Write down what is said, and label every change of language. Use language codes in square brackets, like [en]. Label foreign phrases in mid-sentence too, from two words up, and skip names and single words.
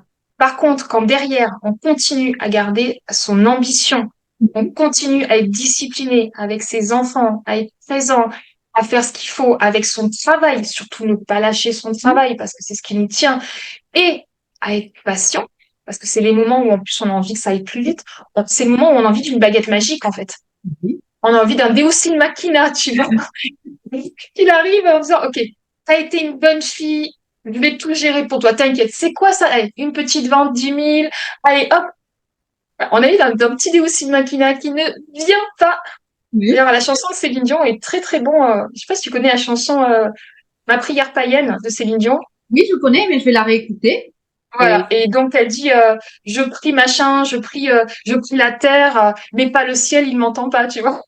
[fr] Par contre, quand derrière, on continue à garder son ambition, on continue à être discipliné avec ses enfants, à être présent, à faire ce qu'il faut avec son travail, surtout ne pas lâcher son Hmm. travail parce que c'est ce qui nous tient, et à être patient, parce que c'est les moments où en plus on a envie que ça aille plus vite. C'est le moment où on a envie d'une baguette magique, en fait. Oui. On a envie d'un [la] Deus in machina, [fr] tu vois. Qu'il arrive en disant, OK, t'as été une bonne fille, je vais tout gérer pour toi, t'inquiète. C'est quoi ça? Allez, une petite vente, 10 000. Allez, hop. On a eu d'un petit [la] Deus in machina [fr] qui ne vient pas. Oui. D'ailleurs, la chanson de Céline Dion est très, très bon. Je sais pas si tu connais la chanson Ma prière païenne de Céline Dion. Oui, je connais, mais je vais la réécouter. Voilà. Et donc, elle dit, je prie machin, je prie la terre, mais pas le ciel, il m'entend pas, tu vois.